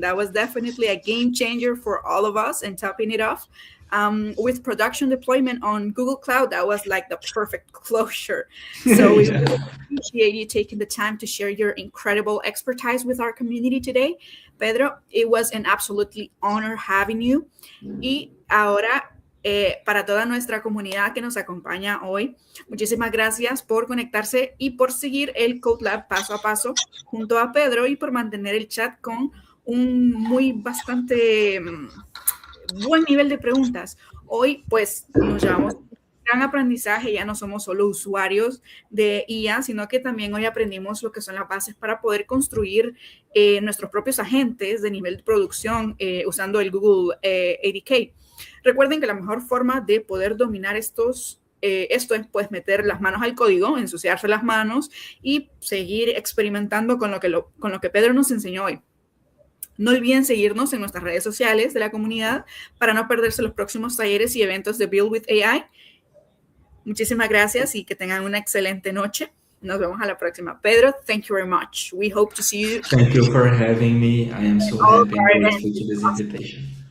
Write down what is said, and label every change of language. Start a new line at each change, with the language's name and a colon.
English: That was definitely a game changer for all of us. And topping it off, with production deployment on Google Cloud, that was like the perfect closure. So we really appreciate you taking the time to share your incredible expertise with our community today. Pedro, it was an absolutely honor having you.
Spanish: Y ahora, para toda nuestra comunidad que nos acompaña hoy, muchísimas gracias por conectarse y por seguir el Code Lab paso a paso junto a Pedro y por mantener el chat con un bastante buen nivel de preguntas. Hoy, pues, nos llevamos un gran aprendizaje. Ya no somos solo usuarios de IA, sino que también hoy aprendimos lo que son las bases para poder construir nuestros propios agentes de nivel de producción usando el Google ADK. Recuerden que la mejor forma de poder dominar esto es pues meter las manos al código, ensuciarse las manos y seguir experimentando con lo que Pedro nos enseñó hoy. No olviden seguirnos en nuestras redes sociales de la comunidad para no perderse los próximos talleres y eventos de Build with AI. Muchísimas gracias y que tengan una excelente noche. Nos vemos a la próxima.
English: Pedro, thank you very much. We hope to see you. Thank you for having me. I am so happy and grateful to this invitation.